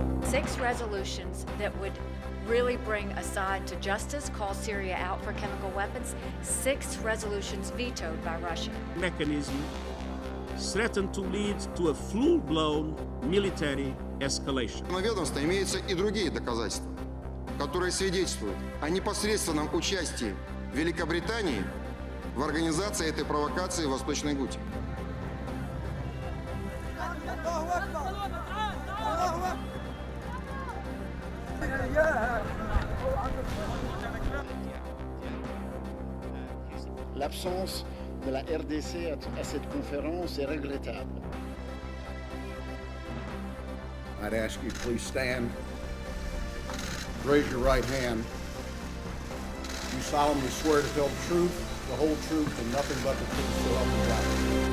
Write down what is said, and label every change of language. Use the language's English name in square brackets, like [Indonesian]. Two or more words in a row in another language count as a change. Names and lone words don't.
[English] 6 resolutions that would really bring Assad to justice, call Syria out for chemical weapons. 6 resolutions vetoed by Russia. Mechanism threatened to lead to a full-blown military escalation. [Russian] На ведомстве имеются и другие доказательства, которые свидетельствуют о непосредственном участии Великобритании в организации этой провокации в Восточной Гуте. [French] L'absence de la RDC à cette conférence est regrettable. [English] I'd ask you to please stand, raise your right hand. You solemnly swear to tell the truth, the whole truth, and nothing but the truth, so help you God.